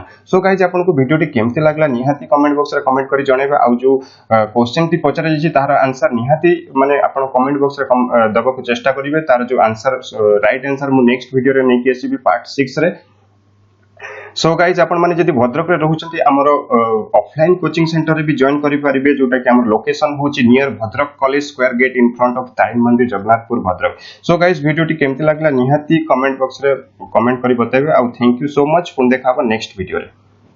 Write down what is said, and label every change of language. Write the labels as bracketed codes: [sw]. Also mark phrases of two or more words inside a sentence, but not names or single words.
[en] So guys [or] ଆପଣଙ୍କୁ ଭିଡିଓ ଟି କେମିତି ଲାଗିଲା ନିହାତି କମେଣ୍ଟ ବକ୍ସ ରେ କମେଣ୍ଟ କରି ଜଣେଇବା ଆ ଯୋ କ୍ୱେଶ୍ଚନ ଟି ପଚରା ଯେ ତାର ଆନସର ନିହାତି ମାନେ ଆପଣ କମେଣ୍ଟ ବକ୍ସ ରେ ଦବାକୁ ଚେଷ୍ଟା କରିବେ ତାର ଯୋ ଆନସର ରାଇଟ ଆନସର ମୁଁ ନେକ୍ସଟ ଭିଡିଓ ରେ ନେଇ ଆସିବି ପାର୍ଟ 6 ରେ. [en] so guys [or] ଆପଣ ମାନେ ଯଦି ଭଦ୍ରକ ରେ ରହୁଛନ୍ତି ଆମର ଅଫଲାଇନ [en] coaching centre [or] ରେ ବି ଜଏନ କରି ପାରିବେ ଯୋଟା କି ଆମର ଲୋକେସନ ହେଉଛି [en] near Bhadrak college square gate in front of Tarini [or] मंदिर जगन्नाथपुर भद्रक. [en] so guys [or] ଭିଡିଓ ଟି କେମିତି ଲାଗିଲା ନିହାତି [en] comment box [or] ରେ କମେଣ୍ଟ କରି ବତାବେ. [en] aa thank you so much. [or] ପୁଣି ଦେଖାହେବା [en] next video [or] ରେ.